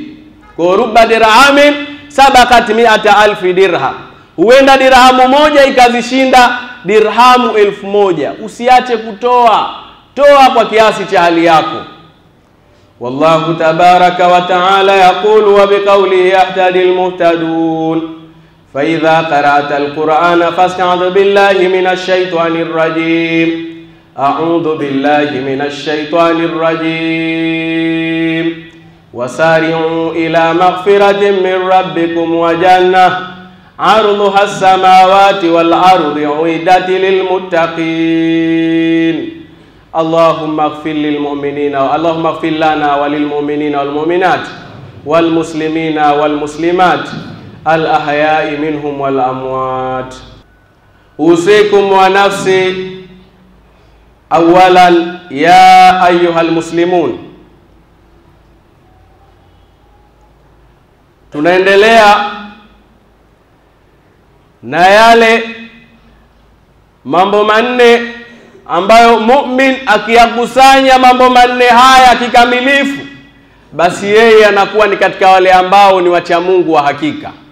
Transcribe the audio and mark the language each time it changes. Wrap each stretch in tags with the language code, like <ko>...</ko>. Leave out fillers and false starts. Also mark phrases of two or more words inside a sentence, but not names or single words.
<sw>Kwa</sw> <ar>رب درهم سبق</ar> <sw>100,000 dirham, huenda dirhamu moja ikazishinda dirhamu 1,000. Usiache kutoa, toa kwa kiasi cha hali yako.</sw> <ar>والله تبارك وتعالى يقول وبقوله يهتدي المهتدون. فإذا قرأت القرآن فاستعذ بالله من الشيطان الرجيم. أعوذ بالله من الشيطان الرجيم. وسارعوا إلى مغفرة من ربكم وجنة عرضها السماوات والأرض أعدت للمتقين. اللهم اغفر للمؤمنين، اللهم اغفر لنا وللمؤمنين والمؤمنات والمسلمين والمسلمات الأحياء منهم والأموات. أوصيكم ونفسي أولا يا أيها المسلمون.</ar> <sw>Tunaendelea na yale mambo manne ambayo mu'min akiyakusanya mambo manne haya kikamilifu, basi yeye anakuwa ni katika wale ambao ni wacha Mungu wa hakika.</sw>